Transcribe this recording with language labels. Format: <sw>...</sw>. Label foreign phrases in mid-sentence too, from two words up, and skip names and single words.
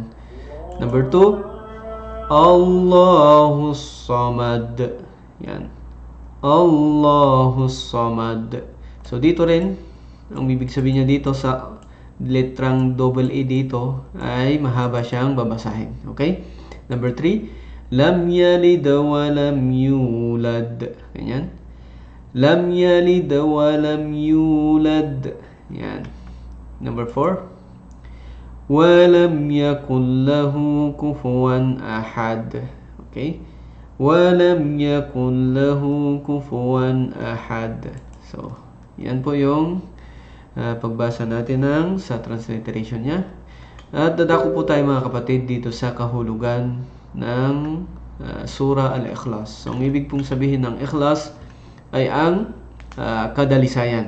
<en>Number 2,</en> <ar>الله الصمد. Yan. الله الصمد.</ar> <tl>So, dito rin, ang ibig sabihin niya dito sa letrang double A dito ay mahaba siyang babasahin. Okay? Number 3,</tl> <ar>لم يلد ولم يولد.</ar> <tl>Ganyan.</tl> <ar>لم يلد ولم يولد.</ar> <tl>Yan. Number 4,</tl> <ar>ولم يكن له كفوا أحد.</ar> <tl>Okay?</tl> <ar>ولم يكن له كفوا أحد.</ar> <tl>So, yan po yung pagbasa natin sa transliteration niya. At dadako po tayo mga kapatid dito sa kahulugan ng Surah Al-Ikhlas. So, ang ibig pong sabihin ng Ikhlas ay ang kadalisayan.</tl>